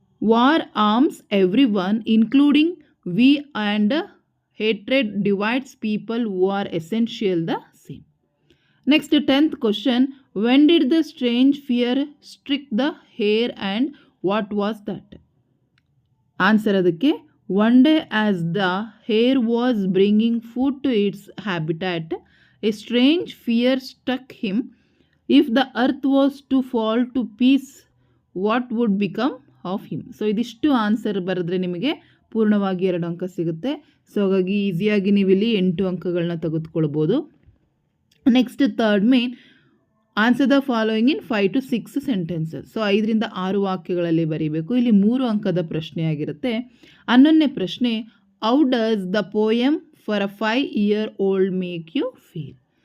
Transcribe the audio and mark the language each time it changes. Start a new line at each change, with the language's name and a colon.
English: War arms every one including we and hatred divides people who are essential the same. Next 10th question, when did the strange fear strike the hare and what was that. Answer ಅದಕ್ಕೆ, one day as the hare was bringing food to its habitat, a strange fear struck him. If the earth was to fall to pieces, what would become of him?
Kannada: So ಇದಿಷ್ಟು answer ಬರೆದ್ರೆ ನಿಮಗೆ ಪೂರ್ಣವಾಗಿ 2 ಅಂಕ ಸಿಗುತ್ತೆ. So ಹಾಗಾಗಿ ಈಸಿಯಾಗಿ ನೀವು ಇಲ್ಲಿ 8 ಅಂಕಗಳನ್ನ ತೆಗೆದುಕೊಳ್ಬೋದು. Next 3rd main,
English: Answer the following in 5 to 6 sentences. So
Kannada: 5ರಿಂದ 6 ವಾಕ್ಯಗಳಲ್ಲಿ ಬರೀಬೇಕು. ಇಲ್ಲಿ 3 ಅಂಕದ ಪ್ರಶ್ನೆಯಾಗಿರುತ್ತೆ. 11ನೇ ಪ್ರಶ್ನೆ,
English: How does the poem for a 5-year-old make you feel?